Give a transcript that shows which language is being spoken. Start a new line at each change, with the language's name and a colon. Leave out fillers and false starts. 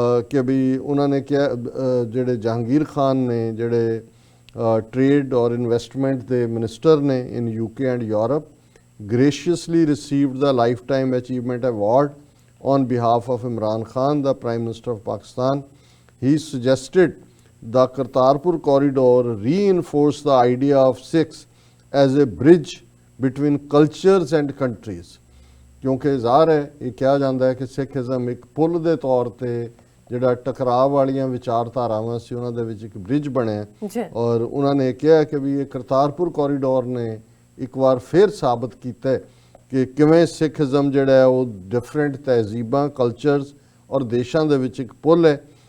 Punjabi: ਕਿ ਵੀ ਉਹਨਾਂ ਨੇ ਕਿਹਾ ਜਿਹੜੇ ਜਹਾਂਗੀਰ ਖਾਨ ਨੇ ਜਿਹੜੇ ਟ੍ਰੇਡ ਔਰ ਇਨਵੈਸਟਮੈਂਟ ਦੇ ਮਿਨਿਸਟਰ ਨੇ
English: In UK and Europe, graciously received the Lifetime Achievement Award on behalf of Imran Khan, the Prime Minister of Pakistan. He suggested the Kartarpur corridor reinforced the idea of Sikhs as a bridge between cultures and countries.
Punjabi: ਕਿਉਂਕਿ ਜ਼ਾਹਰ ਹੈ ਇਹ ਕਿਹਾ ਜਾਂਦਾ ਹੈ ਕਿ ਸਿੱਖਿਜ਼ਮ ਇੱਕ ਪੁੱਲ ਦੇ ਤੌਰ ਤੇ ਜਿਹੜਾ ਟਕਰਾਅ ਵਾਲੀਆਂ ਵਿਚਾਰਧਾਰਾਵਾਂ ਸੀ ਉਹਨਾਂ ਦੇ ਵਿੱਚ ਇੱਕ ਬ੍ਰਿਜ ਬਣਿਆ ਜੀ ਔਰ ਉਹਨਾਂ ਨੇ ਕਿਹਾ ਕਿ ਵੀ ਇਹ ਕਰਤਾਰਪੁਰ ਕੋਰੀਡੋਰ ਨੇ ਇੱਕ ਵਾਰ ਫਿਰ ਸਾਬਤ ਕੀਤਾ ਹੈ ਕਿ ਕਿਵੇਂ ਸਿੱਖੀਜ਼ਮ ਜਿਹੜਾ ਹੈ ਉਹ ਡਿਫਰੈਂਟ ਤਹਿਜ਼ੀਬਾਂ ਕਲਚਰਸ ਔਰ ਦੇਸ਼ਾਂ ਦੇ ਵਿੱਚ ਇੱਕ ਪੁੱਲ ਹੈ।